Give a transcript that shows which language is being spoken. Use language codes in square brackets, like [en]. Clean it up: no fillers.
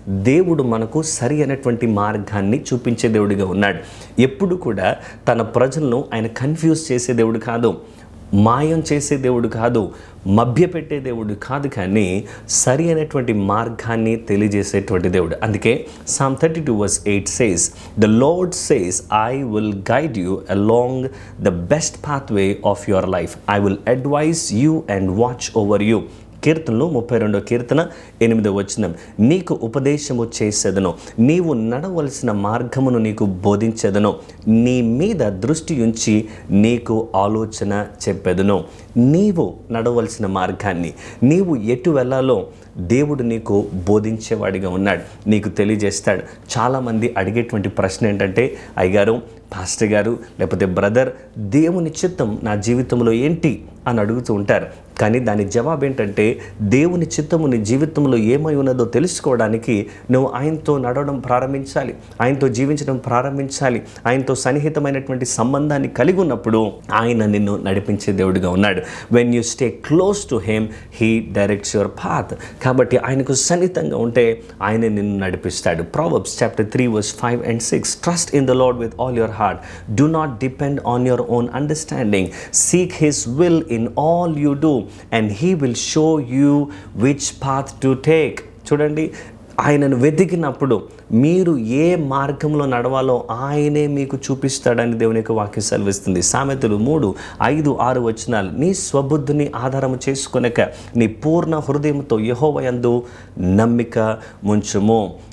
[te] దేవుడు మనకు సరి అయినటువంటి మార్గాన్ని చూపించే దేవుడిగా ఉన్నాడు. ఎప్పుడు కూడా తన ప్రజలను ఆయన కన్ఫ్యూజ్ చేసే దేవుడు కాదు, మాయం చేసే దేవుడు కాదు, మభ్యపెట్టే దేవుడు కాదు, కానీ సరి అయినటువంటి మార్గాన్ని తెలియజేసేటువంటి దేవుడు. అందుకే [en] Psalm 32:8 says, "The Lord says, I will guide you along the best pathway of your life. I will advise you and watch over you." [te] కీర్తనలు 32వ కీర్తన 8వ వచనం, నీకు ఉపదేశము చేసేదను, నీవు నడవలసిన మార్గమును నీకు బోధించేదను, నీ మీద దృష్టి ఉంచి నీకు ఆలోచన చెప్పేదను. నీవు నడవలసిన మార్గాన్ని, నీవు ఎటు వెళ్ళాలో దేవుడు నీకు బోధించేవాడిగా ఉన్నాడు, నీకు తెలియజేస్తాడు. చాలామంది అడిగేటువంటి ప్రశ్న ఏంటంటే, అయ్యగారు, పాస్టర్ గారు, లేకపోతే బ్రదర్, దేవుని చిత్తం నా జీవితంలో ఏంటి అని అడుగుతూ ఉంటారు. కానీ దాని జవాబు ఏంటంటే, దేవుని చిత్తము నీ జీవితంలో ఏమై ఉన్నదో తెలుసుకోవడానికి నువ్వు ఆయనతో నడవడం ప్రారంభించాలి, ఆయనతో జీవించడం ప్రారంభించాలి. ఆయనతో సన్నిహితమైనటువంటి సంబంధాన్ని కలిగి ఉన్నప్పుడు ఆయన నిన్ను నడిపించే దేవుడిగా ఉన్నాడు. [en] When you stay close to him, he directs your path. [te] కాబట్టి ఆయనకు సన్నిహితంగా ఉంటే ఆయన నిన్ను నడిపిస్తాడు. [en] Proverbs chapter 3 verse 5 and 6, "Trust in the Lord with all your heart. Do not depend on your own understanding. Seek his will in all you do, and he will show you which path to take." [te] చూడండి, ఆయనను వెతికినప్పుడు మీరు ఏ మార్గంలో నడవాలో ఆయనే మీకు చూపిస్తాడని దేవుని యొక్క వాక్యం సెలవిస్తుంది. సామెతలు 3:5-6 వచనాలు, నీ స్వబుద్ధిని ఆధారము చేసుకొనక నీ పూర్ణ హృదయంతో యెహోవా యందు నమ్మిక ఉంచుము.